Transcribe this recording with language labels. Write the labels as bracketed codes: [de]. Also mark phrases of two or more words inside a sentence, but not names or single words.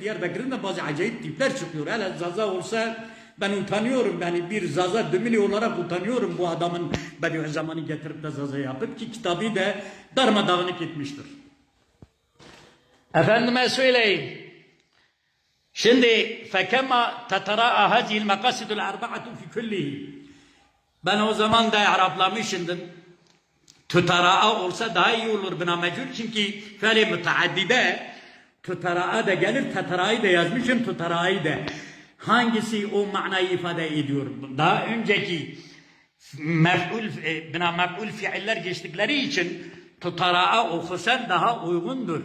[tr] Diyarbakır'ın da bazı acayip tipler çıkıyor. Hele Zaza olsa ben utanıyorum. Yani bir Zaza dümili olarak utanıyorum bu adamın Bediüzzaman'ı getirip de Zaza yapıp ki kitabı da darmadağınık etmiştir. Efendime söyleyeyim. Şimdi [ar] فَكَمَا تَتَرَاءَ هَذِهِ الْمَقَاسِدُ الْاَرْبَعَةُ فِي كُلِّهِ [tr] Ben o zaman da Araplamışındım. Tutara'a olsa daha iyi olur bina mecul. Çünkü fe'li müteaddide tutara'a da gelir, tatara'yı da yazmışım, tutara'yı da. Hangisi o manayı ifade ediyor? Daha önceki bina mef'ul fiiller geçtikleri için tutara'a okusan daha uygundur.